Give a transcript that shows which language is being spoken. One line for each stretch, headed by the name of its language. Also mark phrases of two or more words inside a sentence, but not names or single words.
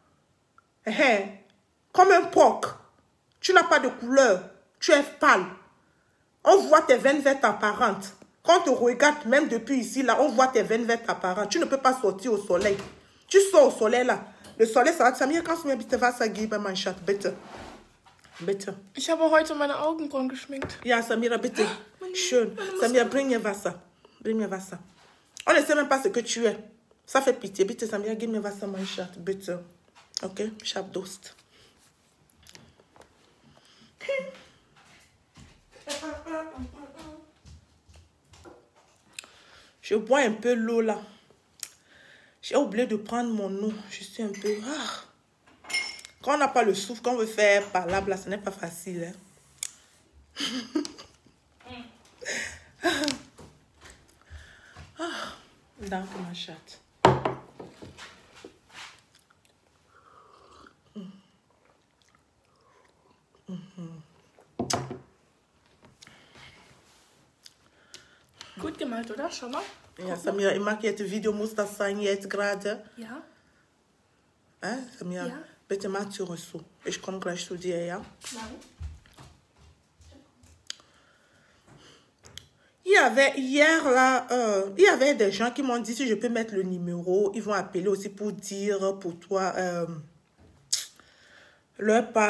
French: Comme un porc. Tu n'as pas de couleur. Tu es pâle. On voit tes veines vertes apparentes. Quand on te regarde, même depuis ici, là, on voit tes veines vertes apparentes. Tu ne peux pas sortir au soleil. Tu sors au soleil, là. Le soleil, ça va te Samira,
German: kannst du mir bitte Wasser geben, mein Schatz, bitte. Bitte. Ich habe heute meine Augenbrauen geschminkt. Ja, Samira, bitte. Schön. Samira, bring mir Wasser. Bring mir Wasser.
French: On ne sait même pas ce que tu es. Ça fait pitié.
German: Bitte, Samira, gib mir Wasser, mein Schatz, bitte. Ok? Ich hab Durst.
French: Je bois un peu l'eau là. J'ai oublié de prendre mon eau. Je suis un peu... Quand on n'a pas le souffle, quand on veut faire parlable, là, ce n'est pas facile. Danke, ma chatte.
German: Gut gemalt, oder? Schau mal. Ja, Samira, ich mag jetzt Video, muss das sein jetzt gerade? Ja. Samira, Ja.
French: Bêtement, tu reçois. Et je comprends, je te dis, hein. Il y avait hier là, il y avait des gens qui m'ont dit si je peux mettre le numéro, ils vont appeler aussi pour dire pour toi leur part.